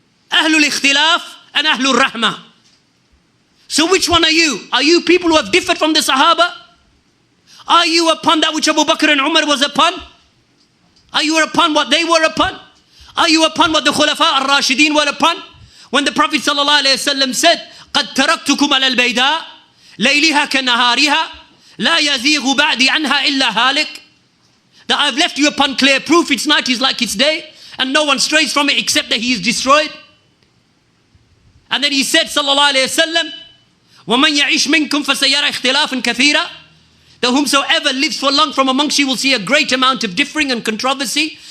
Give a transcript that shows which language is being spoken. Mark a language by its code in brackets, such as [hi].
[en] Ahlul Ikhtilaf and Ahlul Rahmah. So which one are you? Are you people who have differed from the Sahaba? Are you upon that which Abu Bakr and Umar was upon? Are you upon what they were upon? Are you upon what the Khulafa al-Rashideen were upon? When the Prophet ﷺ said, [ar] قَدْ تَرَكْتُكُمْ عَلَى الْبَيْدَاءِ لَيْلِهَا كَنَهَارِهَا لَا يَزِيغُ بَعْدِ عَنْهَا إِلَّا هَالِكٌ. [en] That I've left you upon clear proof, its night is like its day, and no one strays from it except that he is destroyed. And then he said, sallallahu alayhi wa sallam, [ar] وَمَنْ يَعِشْ مِنْكُمْ فَسَيَرَى اخْتِلَافًا كَثِيرًا. [en] that whomsoever lives for long from amongst you will see a great amount of differing and controversy.